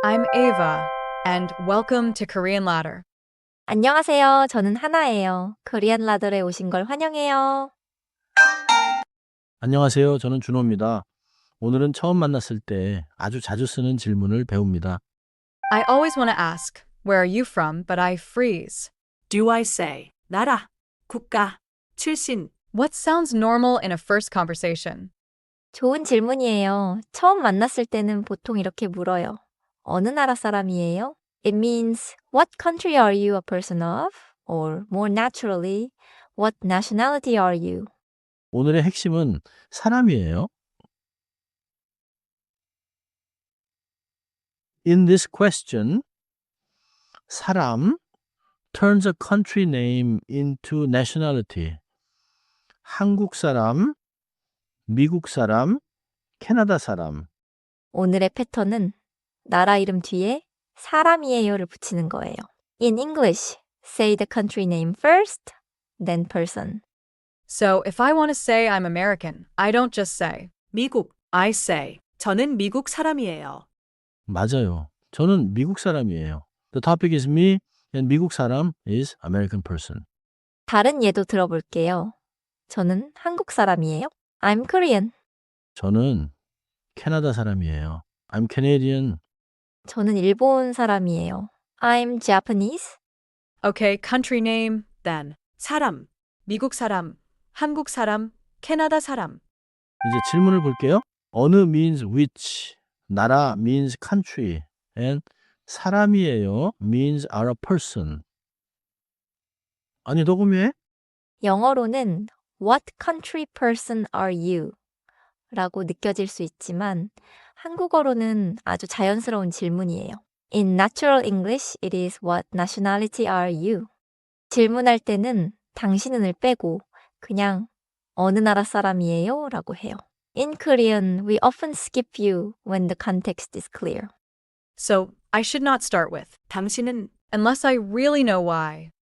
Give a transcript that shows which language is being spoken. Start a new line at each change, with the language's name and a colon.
English: I'm Ava, and welcome to Korean Ladder.
Korean: 안녕하세요. 저는 하나예요. 코리안 라더에 오신 걸 환영해요. 안녕하세요. 저는 준호입니다. 오늘은 처음 만났을 때 아주 자주 쓰는 질문을 배웁니다.
English: I always want to ask, where are you from, but I freeze. Do I say 나라, 국가, 출신. What sounds normal in a first conversation?
Korean: 좋은 질문이에요. 처음 만났을 때는 보통 이렇게 물어요. 어느 나라 사람이에요?
English: It means, what country are you a person of? Or more naturally, what nationality are you?
Korean: 오늘의 핵심은 사람이에요.
English: In this question, 사람 turns a country name into nationality.
Korean: 한국 사람, 미국 사람, 캐나다 사람. 오늘의 패턴은 나라 이름 뒤에 사람이에요를 붙이는 거예요.
English: In English, say the country name first, then person. So if I want to say I'm American, I don't just say,
Korean: 미국,
English: I say.
Korean: 저는 미국 사람이에요. 맞아요. 저는 미국 사람이에요.
English: The topic is me and 미국 사람 is American person.
Korean: 다른 예도 들어볼게요. 저는 한국 사람이에요.
English: I'm Korean.
Korean: 저는 캐나다 사람이에요.
English: I'm Canadian.
Korean: 저는 일본 사람이에요.
English: I'm Japanese. okay, country name, then 사람,
Korean: 미국 사람, 한국 사람, 캐나다 사람. 이제 질문을 볼게요.
English: 어느 means which, 나라 means country, and 사람이에요 means are a person.
Korean: 아니 녹음해? 영어로는
English: What country person are you?
Korean: 라고 느껴질 수 있지만 한국어로는 아주 자연스러운 질문이에요.
English: In natural English, it is What nationality are you?
Korean: 질문할 때는 당신은을 빼고 그냥 어느 나라 사람이에요? 라고 해요.
English: In Korean, we often skip you when the context is clear. So I should not start with,
Korean: 당신은
English: unless I really know why.